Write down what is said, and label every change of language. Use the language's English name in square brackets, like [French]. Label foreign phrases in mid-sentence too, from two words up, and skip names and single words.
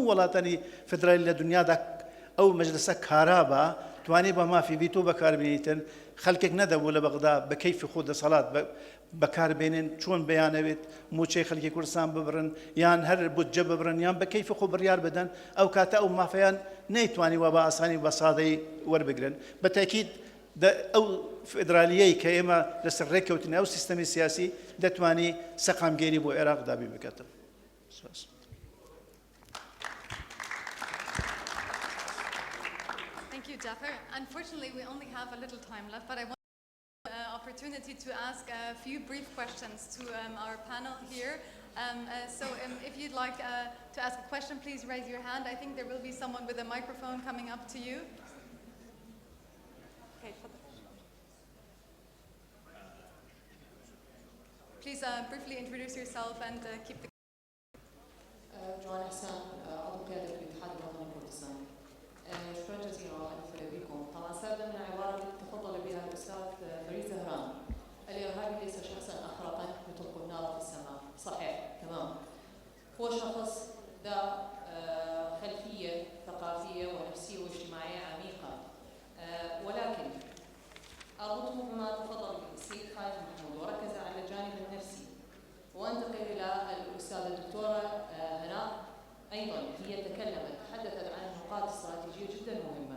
[Central Kurdish] وڵاتانی فدرالی لە دنیادا ئەو مەجلسە کارابە توانی بە مافی ڤیتۆ بەکاربێنیتن خەڵکێک نەدەبوو لە بەغدا بە کەیفی خۆ دەسەڵات بەکاربێنن چۆن بەیانەوێت موچەی خەڵکی کوردستان ببرن یان هەر بودجە ببرن یان بە کەیفی خۆ بڕیار بدەن ئەو کاتە ئەو مافەیان نەیتوانی وە بە ئاسانی بە سادەی وەربگرن بە تاکید ئەو فدرالیەی کە ئێمە لەسەر ڕێککەوتنی ئەو سیستەمی سیاسی دەتوانی سەقامگێری بۆ عێراق دابی بکاتن. [English] Thank you, Jafar. Unfortunately, we only have a little time left, but I want opportunity to ask a few brief questions to our panel here. If you'd like to ask a question, please raise your hand. I think there will be someone with a microphone coming up to you. Okay, please briefly introduce yourself and keep the [Arabic] جوان حسان عضو قيادة الاتحاد الوطني الكردستاني. شكرا جزيلا على بكم. طبعا سابقا من العبارة التي تفضل بها الأستاذ فريد زهران الإرهابي ليس شخصا أخرقا يطلق النار في السماء. صحيح تمام. هو شخص ذا خلفية ثقافية ونفسية واجتماعية عميقة ولكن أربطه بما تفضل به السيد خالد محمود وركز على الجانب النفسي وانتقل إلى الأستاذة الدكتورة هناء أيضا هي تحدثت عن نقاط استراتيجية جدا مهمة.